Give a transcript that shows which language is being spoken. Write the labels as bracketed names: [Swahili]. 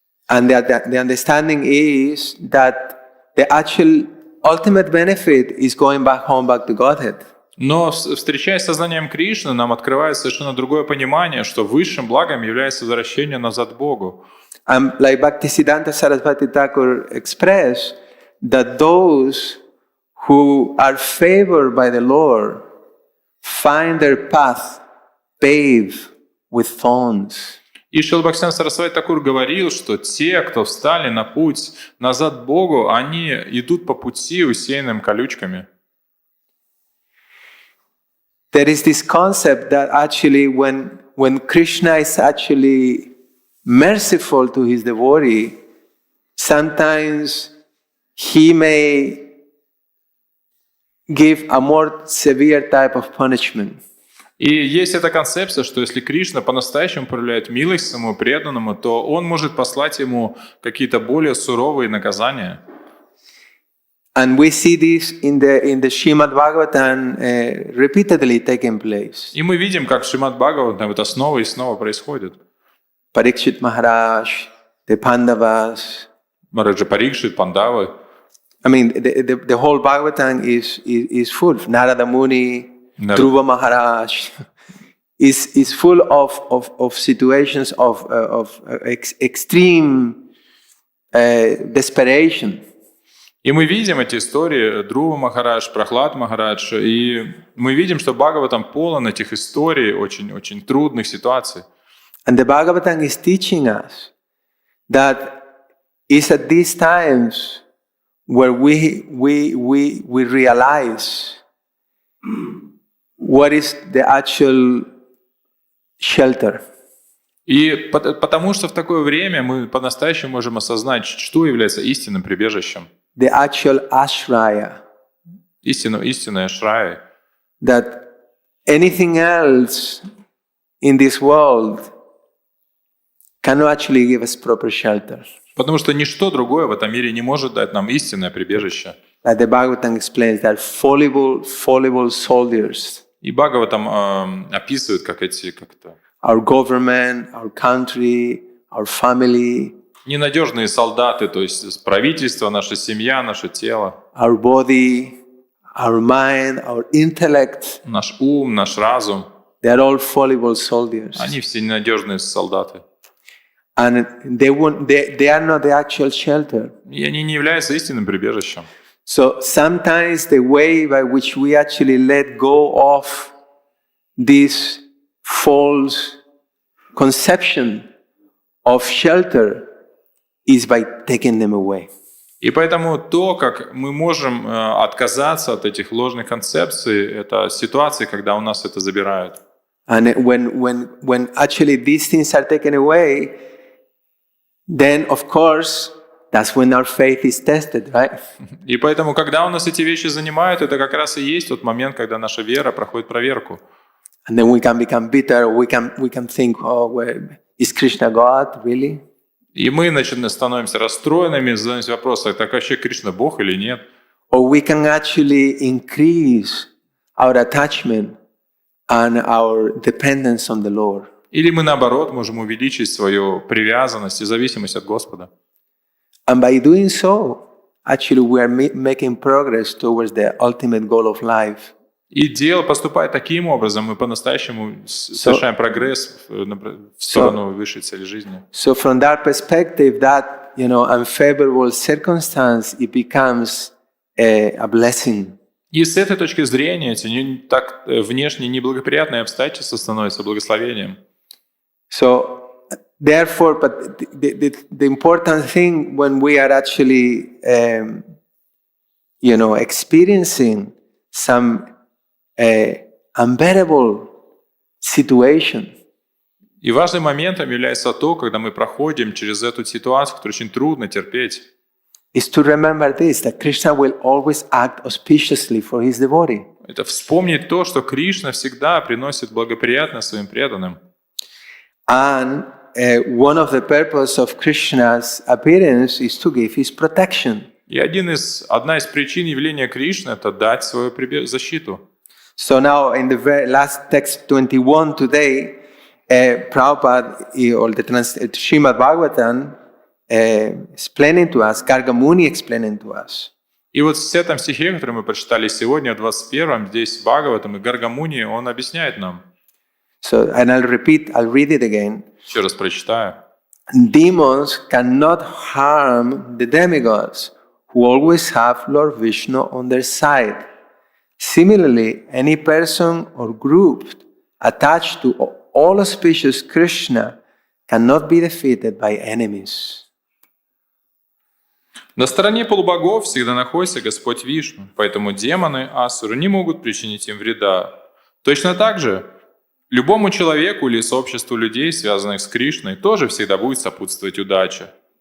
[English] And the understanding is that the actual ultimate benefit is going back to Godhead. [Russian] Но, встречаясь с сознанием Кришны, нам открывается совершенно другое понимание, что высшим благом является возвращение назад к Богу. [English] Like Bhaktisiddhanta Saraswati Thakur expressed, that those who are favored by the Lord find their path paved with thorns. [Russian] И Шрила Бхактисиддханта Сарасвати Тхакур говорил, что те, кто встали на путь назад к Богу, они идут по пути, усеянным колючками. [English] There is this concept that actually when Krishna is actually merciful to his devotee, sometimes he may give a more severe type of punishment. [Russian] И есть эта концепция, что если Кришна по-настоящему проявляет милость своему преданному, то он может послать ему какие-то более суровые наказания. [English] And we see this in the Shrimad-bhagavatam repeatedly taking place. [Russian] И мы видим, как в Шримад-бхагаватам это снова и снова происходит. [English] Parikshit Maharaj, the Pandavas. [Russian] Мараджа Парикшит, Пандавы. [English] I mean, the whole Bhagavatam is full. Narada Muni, Dhruva Maharaj is full of situations of extreme desperation. [Russian] И мы видим эти истории, Друва Махарадж, Прахлад Махарадж, и мы видим, что Бхагаватам полон этих историй, очень трудных ситуаций. [English] And the Bhagavatam is teaching us that it's at these times where we realize what is the actual shelter. [Russian] И потому что в такое время мы по-настоящему можем осознать, что является истинным прибежищем. [English] The actual ashraya. [Russian] Истинное ашрая. [English] That anything else in this world cannot actually give us proper shelter. [Russian] Потому что ничто другое в этом мире не может дать нам истинное прибежище. [English] Like the Bhagavatam explains, that fallible soldiers. [Russian] И Бхагаватам описывает, как это [English] our government, our country, our family. [Russian] Ненадежные солдаты, то есть правительство, наша семья, наше тело. [English] Our body, our mind, our intellect. [Russian] Наш ум, наш разум. [English] They are all fallible soldiers. [Russian] Они все ненадежные солдаты. [English] And they are not the actual shelter. [Russian] И они не являются истинным прибежищем. [English] So sometimes the way by which we actually let go of this false conception of shelter is by taking them away. [Russian] И поэтому то, как мы можем отказаться от этих ложных концепций, это ситуации, когда у нас это забирают. [English] And when actually these things are taken away, then of course that's when our faith is tested, right? [Russian] И поэтому, когда у нас эти вещи занимают, это как раз и есть тот момент, когда наша вера проходит проверку. [English] And then we can become bitter. We can think, oh, well, is Krishna God really? [Russian] И мы, становимся расстроенными, задаемся вопросом, так вообще Кришна Бог или нет? [English] Or we can actually increase our attachment and our dependence on the Lord. [Russian] Или мы, наоборот, можем увеличить свою привязанность и зависимость от Господа. [English] And by doing so, actually we are making progress towards the ultimate goal of life. [Russian] И дело поступает таким образом, мы по-настоящему совершаем прогресс в сторону высшей цели жизни. [English] So from that perspective, that unfavorable circumstance, it becomes a blessing. [Russian] И с этой точки зрения эти так внешне неблагоприятные обстоятельства становятся благословением. [English] So therefore, but the important thing when we are actually experiencing some unbearable situation. [Russian] И важным моментом является то, когда мы проходим через эту ситуацию, которую очень трудно терпеть. [English] Is to remember this, that Krishna will always act auspiciously for his devotee. [Russian] Это вспомнить то, что Кришна всегда приносит благоприятно своим преданным. [English] And one of the purposes of Krishna's appearance is to give his protection. [Russian] И одна из причин явления Кришны – это дать свою защиту. [English] So now in the very last text 21 today, Prabhupada, or the Shrimad-bhagavatam, explaining to us, Gargamuni explaining to us. [Russian] И вот в этом стихе, который мы прочитали сегодня, в 21-м, здесь Бхагаватам и Гаргамуни, он объясняет нам. [English] So, and I'll read it again. [Russian] Еще раз прочитаю. [English] Demons cannot harm the demigods, who always have Lord Vishnu on their side. Similarly, any person or group attached to all auspicious Krishna cannot be defeated by enemies. [Russian] На стороне полубогов всегда находится Господь Вишну, поэтому демоны, асуры не могут причинить им вреда. Точно так же, любому человеку или сообществу людей, связанных с Кришной, тоже всегда будет сопутствовать удача.